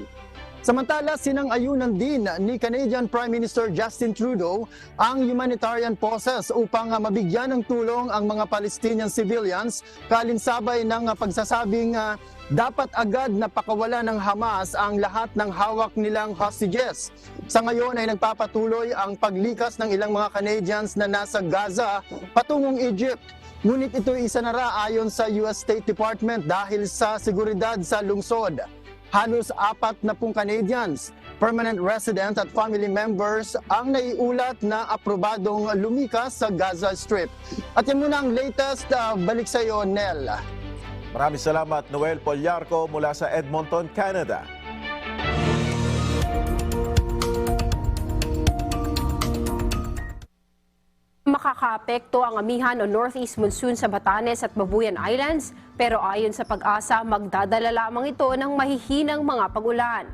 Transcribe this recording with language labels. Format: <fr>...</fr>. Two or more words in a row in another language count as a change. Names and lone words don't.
<tl>Samantala, sinang-ayunan din ni Canadian Prime Minister Justin Trudeau ang</tl> <en>humanitarian pauses</en> <tl>upang mabigyan ng tulong ang mga</tl> <en>Palestinian civilians</en> <tl>kalinsabay ng pagsasabing dapat agad na pakawalan ng Hamas ang lahat ng hawak nilang hostages. Sa ngayon ay nagpapatuloy ang paglikas ng ilang mga Canadians na nasa Gaza patungong Egypt. Ngunit ito isanara ayon sa US State Department dahil sa seguridad sa lungsod. Halos 40 Canadians,</tl> <en>permanent resident</en> <tl>at</tl> <en>family members</en> <tl>ang naiulat na aprobadong lumikas sa Gaza Strip. At yan muna ang latest, balik sa iyo, Nel. Maraming salamat, Noel Polyarco mula sa Edmonton, Canada. Makakaapekto ang amihan o</tl> <en>northeast monsoon</en> <tl>sa Batanes at Babuyan Islands, pero ayon sa Pag-asa, magdadala lamang ito ng mahihinang mga pag-ulan.</tl>